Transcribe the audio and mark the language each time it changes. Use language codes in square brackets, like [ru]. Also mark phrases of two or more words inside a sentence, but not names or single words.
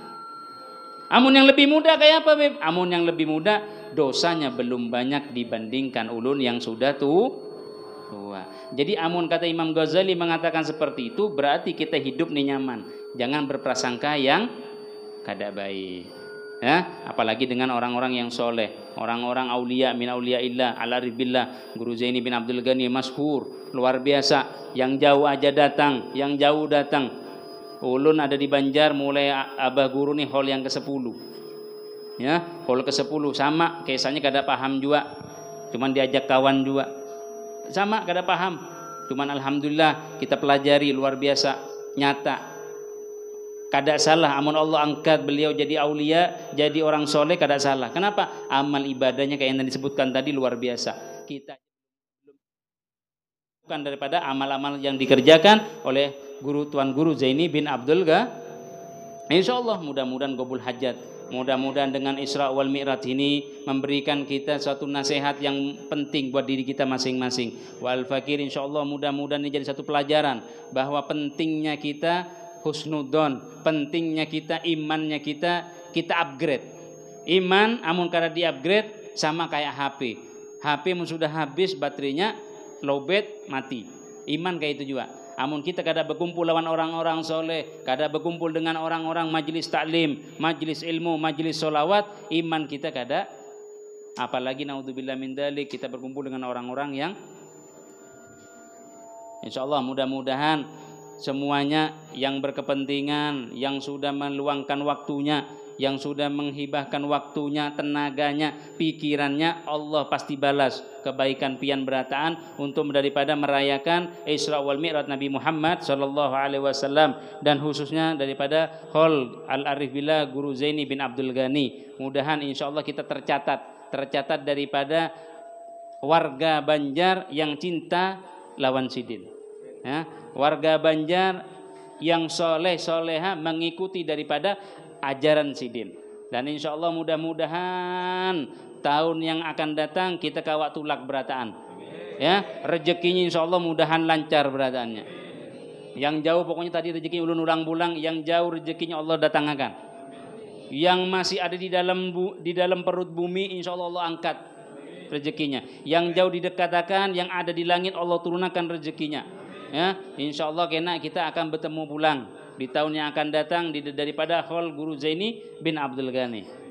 [id] Amun yang lebih muda kayak apa, Beb? Amun yang lebih muda dosanya belum banyak dibandingkan ulun yang sudah tua. Jadi amun kata Imam Ghazali mengatakan seperti itu, berarti kita hidup nih nyaman. Jangan berprasangka yang kada baik. Ya, apalagi dengan orang-orang yang soleh, orang-orang [ar] أولياء من أولياء الله، العارف بالله, [id] Guru Zaini bin Abdul Ghani masyhur, luar biasa. Yang jauh aja datang, yang jauh datang. Ulun ada di Banjar, mulai Abah Guru nih hall yang ke-10. Ya, hall ke-10 sama, kisahnya kada paham juga. Cuman diajak kawan juga. Sama kada paham. Cuman alhamdulillah kita pelajari luar biasa, nyata. Kada salah, amun Allah angkat beliau jadi aulia, jadi orang soleh, kada salah. Kenapa? Amal ibadahnya kayak yang disebutkan tadi luar biasa. Kita bukan daripada amal-amal yang dikerjakan oleh Tuan Guru Zaini bin Abdul Ghani. [ar] إن شاء الله [id] mudah-mudahan qabul hajat. Mudah-mudahan dengan Isra wal Mi'raj ini memberikan kita suatu nasihat yang penting buat diri kita masing-masing. [ar] والفقير إن شاء الله [id] mudah-mudahan ini jadi satu pelajaran bahwa pentingnya kita husnudon, pentingnya kita imannya kita upgrade. Iman amun kada di upgrade sama kayak HP. HP mun sudah habis baterainya lowbat mati. Iman kayak itu juga. Amun kita kada berkumpul lawan orang-orang soleh, kada berkumpul dengan orang-orang majlis taklim, majlis ilmu, majlis solawat, iman kita kada. Apalagi [ar] نعوذ بالله من ذلك [id] kita berkumpul dengan orang-orang yang insyaallah mudah-mudahan semuanya yang berkepentingan, yang sudah meluangkan waktunya, yang sudah menghibahkan waktunya, tenaganya, pikirannya, Allah pasti balas kebaikan [bjn] pian berataan [id] untuk daripada merayakan Isra wal Mi'raj Nabi Muhammad [ar] صلى الله عليه وسلم [id] dan khususnya daripada Hall Al-Arif Billah Guru Zaini bin Abdul Ghani. Mudahan insyaallah kita tercatat daripada warga Banjar yang cinta [bjn] lawan sidin. [id] Ya, warga Banjar yang soleh-soleha mengikuti daripada ajaran sidin. Dan [ar] إن شاء الله [id] mudah-mudahan tahun yang akan datang kita [bjn] kawak tulak berataan. [id] Ya, rezekinya [ar] إن شاء الله [id] mudahan lancar berataannya. Yang jauh pokoknya tadi rezeki ulun ulang bulang, yang jauh rezekinya Allah datangkan. Yang masih ada di dalam perut bumi [ar] إن شاء الله [id] Allah angkat rezekinya. Yang jauh didekatakan, yang ada di langit Allah turunkan rezekinya. Ya, [ar] إن شاء الله [id] kena kita akan bertemu pulang di tahun yang akan datang daripada Hall Guru Zaini bin Abdul Ghani.